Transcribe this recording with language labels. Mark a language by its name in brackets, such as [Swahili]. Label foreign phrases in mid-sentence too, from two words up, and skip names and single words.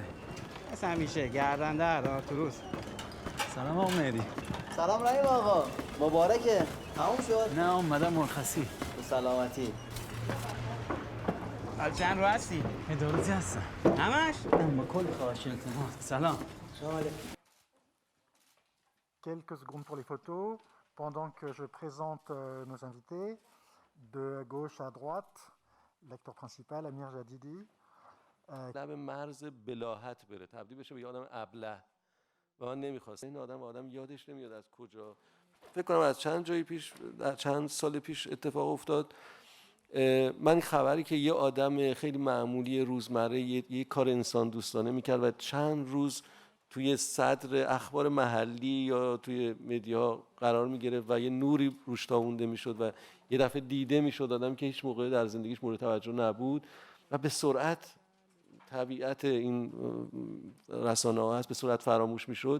[Persian] مثل همیشه گردن در تو روز. سلام آقا مهدی. سلام رحیم آقا، مبارکه. تموم شد؟ نه اومدم مرخصی. به سلامتی. حالا چند رو هستی؟ ادارتی هستم. همش؟ نه با کل خواهش التماس. سلام. سلام علیکم. [French] Quelques secondes pour les photos, pendant que je présente nos invités. De gauche à droite, l'acteur principal, Amir Jadidi. [Persian] لب مرز بلاهت بره، تبدیل بشه به یه آدم ابله و من نمیخواست این آدم یادش نمیاد از کجا. فکر کنم از چند جایی پیش، در چند سال پیش اتفاق افتاد. من خبری که یه آدم خیلی معمولی روزمره یه کار انسان دوستانه میکرد و چند روز توی صدر اخبار محلی یا توی مدیا قرار میگرفت و یه نوری روش تابونده میشد و یه دفعه دیده میشد آدم که هیچ موقع در زندگیش مورد توجه نبود و به سرعت، طبیعت این رسانه ها هست، به صورت فراموش میشد.